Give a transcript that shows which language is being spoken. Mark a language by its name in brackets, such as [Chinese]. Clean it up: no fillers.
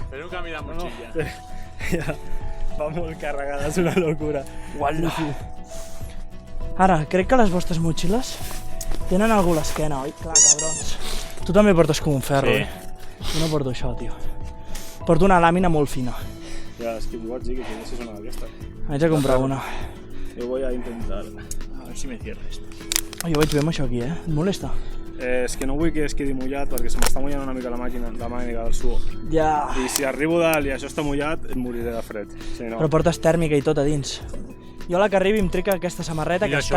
[Catalan] Fes un camí de motxilla. Ja, va molt carregada, és una locura. Uala. Ara, crec que les vostres motxilles tenen algú a l'esquena, oi? Clar, cabrons. Tu també portes com un ferro, Sí. Jo no porto això, tio. Porto una làmina molt fina. [Spanish] Ya, es que yo sí que tienes una de estas. [Catalan] Haig de comprar una. [Spanish] Yo voy a intentar. A ver si me cierra esto. [Catalan] Jo vaig bé amb això aquí, Et molesta? És que no vull que es quedi mullat perquè se m'està mullant una mica la màquina del suor. Ja. I si arribo dalt i això està mullat, em moriré de fred. Sí, no. Però portes tèrmica i tot a dins. Jo a la que arribi em trec aquesta samarreta que està